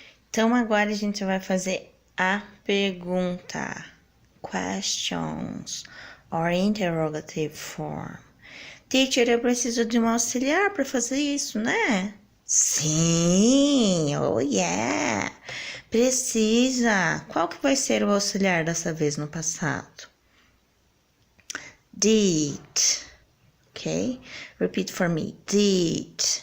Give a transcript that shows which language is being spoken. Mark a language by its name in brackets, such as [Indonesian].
[Portuguese] Então, agora a gente vai fazer a pergunta. [English] Questions or interrogative form. [Portuguese] Teacher, eu preciso de um auxiliar para fazer isso, né? Sim, oh yeah. Precisa. Qual que vai ser o auxiliar dessa vez no passado? [English] Did. Ok? Repeat for me. Did.